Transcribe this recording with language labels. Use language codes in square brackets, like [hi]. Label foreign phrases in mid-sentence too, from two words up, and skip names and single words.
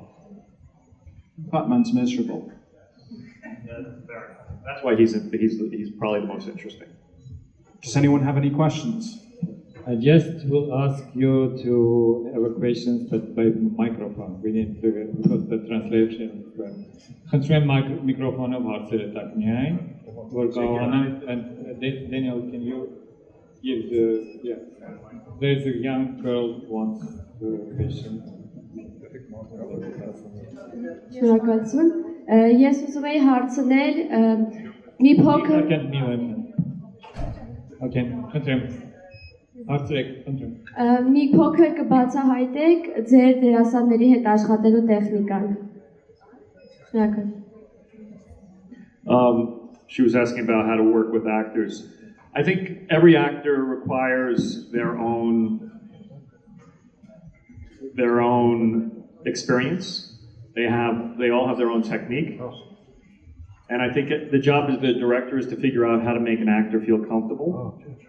[en] Batman's miserable. That's why he's probably the most interesting. Does anyone have any questions? I just will ask you to have a questions, but by microphone. We need to, because the translation. [hy] Խնդրեմ միկրոֆոնով հարցերը տակ միայն, որ կարողանան, [en] and Daniel, can you give there's a young girl who wants the question. [hy] Շնորհակալություն։ Ես ուզում էի հարցնել մի փոքր մի փոքր կբացահայտեք ձեր դերասանների հետ աշխատելու տեխնիկան։ Շնորհակալ։ [en] She was asking about how to work with actors. I think every actor requires their own experience. They all have their own technique. And I think the job of the director is to figure out how to make an actor feel comfortable.